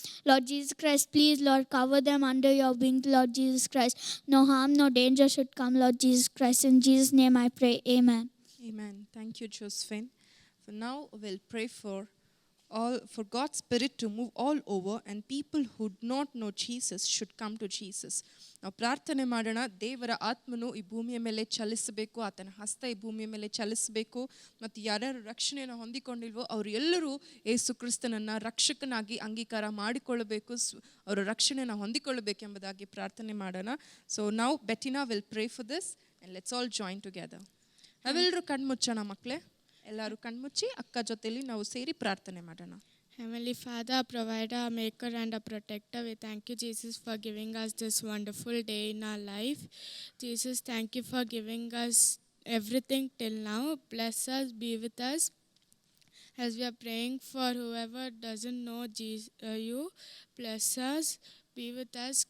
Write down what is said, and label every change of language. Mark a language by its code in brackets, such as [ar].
[en] Lord Jesus Christ, please, Lord, cover them under your wings, Lord Jesus Christ. No harm, no danger should come, Lord Jesus Christ. In Jesus' name I pray. Amen. Amen. Thank you, Josephine. For now, we'll pray for God's Spirit to move all over, and people who do not know Jesus should come to Jesus. [kn] ನಾವು ಪ್ರಾರ್ಥನೆ ಮಾಡೋಣ, ದೇವರ ಆತ್ಮನು ಈ ಭೂಮಿಯ ಮೇಲೆ ಚಲಿಸಬೇಕು, ಆತನ ಹಸ್ತ ಈ ಭೂಮಿಯ ಮೇಲೆ ಚಲಿಸಬೇಕು, ಮತ್ತು ಯಾರ್ಯಾರು ರಕ್ಷಣೆಯನ್ನು ಹೊಂದಿಕೊಂಡಿಲ್ವೋ ಅವರು ಎಲ್ಲರೂ ಯೇಸು ಕ್ರಿಸ್ತನನ್ನು ರಕ್ಷಕನಾಗಿ ಅಂಗೀಕಾರ ಮಾಡಿಕೊಳ್ಳಬೇಕು, ಅವರ ರಕ್ಷಣೆಯನ್ನು ಹೊಂದಿಕೊಳ್ಳಬೇಕೆಂಬುದಾಗಿ ಪ್ರಾರ್ಥನೆ ಮಾಡೋಣ. [en] so [kn] ನಾವು [en] ಬೆಟಿನಾ will pray for this and let's all join together. [kn] ನಾವೆಲ್ಲರೂ ಕಣ್ಮುಚ್ಚೋಣ ಮಕ್ಕಳೇ, ಎಲ್ಲರೂ ಕಣ್ಮುಚ್ಚಿ ಅಕ್ಕ ಜೊತೆಲಿ ನಾವು ಸೇರಿ ಪ್ರಾರ್ಥನೆ ಮಾಡೋಣ. [en] Heavenly Father, our provider, our maker, and our protector, we thank you, Jesus, for giving us this wonderful day in our life. Jesus, thank you for giving us everything till now. Bless us, be with us. As we are praying for whoever doesn't know you, bless us, be with us.